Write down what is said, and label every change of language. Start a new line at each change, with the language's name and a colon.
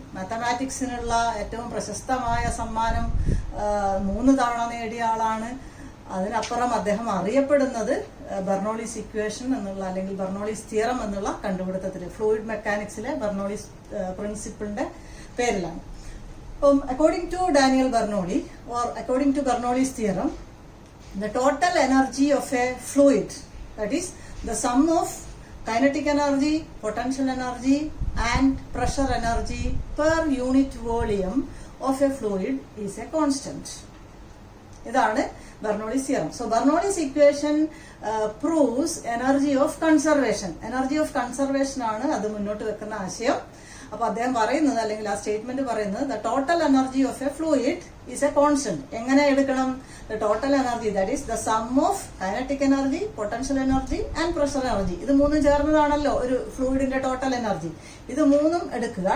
Malayalam: മാത്തമാറ്റിക്സിനുള്ള ഏറ്റവും പ്രശസ്തമായ സമ്മാനം 3 തവണ നേടിയ ആളാണ്. അതിനപ്പുറം അദ്ദേഹം അറിയപ്പെടുന്നത് ബെർണോളിസ് ഇക്വേഷൻ എന്നുള്ള അല്ലെങ്കിൽ ബെർണോളിസ് തിയറം എന്നുള്ള കണ്ടുപിടുത്തത്തിൽ, ഫ്ലൂയിഡ് മെക്കാനിക്സിലെ ബെർണോളിസ് പ്രിൻസിപ്പിളിന്റെ പേരിലാണ്.
English: According to Daniel Bernoulli or according to Bernoulli's theorem, the total energy of a fluid, that is the sum of kinetic energy, potential energy and pressure energy per unit volume of a fluid is a constant. ഇതാണ് Bernoulli's theorem. So Bernoulli's equation proves energy of conservation. Energy of conservation
Malayalam: ആണ് അത് മുന്നോട്ട് വെക്കുന്ന ആശയം. അപ്പൊ അദ്ദേഹം പറയുന്നത് അല്ലെങ്കിൽ ആ സ്റ്റേറ്റ്മെന്റ് പറയുന്നത്
English: The total energy of a fluid is a constant.
Malayalam: എങ്ങനെ എടുക്കണം?
English: The total energy that is the sum of kinetic energy, potential energy and pressure energy.
Malayalam: ഇത് മൂന്നും ചേർന്നതാണല്ലോ ഒരു ഫ്ലൂയിഡിന്റെ ടോട്ടൽ എനർജി. ഇത് മൂന്നും എടുക്കുക.